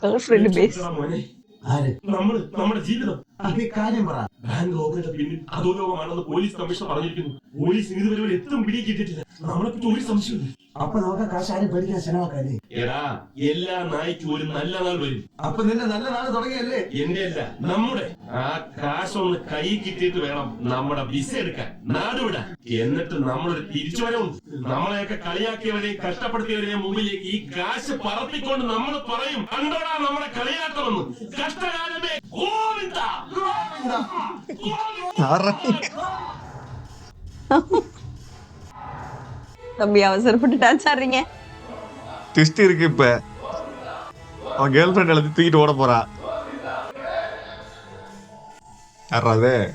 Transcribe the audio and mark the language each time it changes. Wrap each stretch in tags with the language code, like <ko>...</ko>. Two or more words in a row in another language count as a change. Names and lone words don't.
<en>girl friend base.</en> <ml>മോനെ ആര്? നമ്മുടെ ജീവിതം അത് കാര്യം പറ.</ml> <en>bank robbery</en> <ml>പിന്നിൽ അധോലോകമാണെന്ന്</ml> <en>police commissioner</en> <ml>പറഞ്ഞിരിക്കുന്നു. പോലീസിന് ഇതുവരെ ഒരു എത്തും പിടി കിട്ടിയിട്ടില്ല. നമ്മളെ പറ്റി ഒരു സംശയമില്ല. അപ്പൊ നമുക്ക് കാശ് ആരും പേടിക്കാൻ ചെലവാക്കാല്ലേ? എടാ, എല്ലാ നായ്ക്കും ഒരു നല്ല നാൾ വരും. അപ്പൊ നിന്റെ നല്ല നാള് തുടങ്ങിയല്ലേ? എന്റെ അല്ല, നമ്മുടെ ആ കാശൊന്ന് കൈ കിട്ടിയിട്ട് വേണം നമ്മുടെ വിസ എടുക്കാൻ, നാടുവിടാൻ. എന്നിട്ട് നമ്മളൊരു തിരിച്ചുവരവുണ്ട്. നമ്മളെയൊക്കെ കളിയാക്കിയവരെയും കഷ്ടപ്പെടുത്തിയവരെയും മുമ്പിലേക്ക് ഈ കാശ് പറത്തിക്കൊണ്ട് നമ്മൾ പറയും, കണ്ടോടാ നമ്മുടെ കളിയാട്ടമെന്ന്. കഷ്ടകാലമേ ഗോവിന്ദ,</ml> <ta>தம்பி அவசரப்பட்டு டான்ஸ் ஆடுறீங்க. ட்விஸ்ட் இருக்கு இப்ப. அவன்</ta> <en>girl friend</en> <ta>எல்லாத்தையும் தூக்கிட்டு ஓட போறா. யாராவது</ta>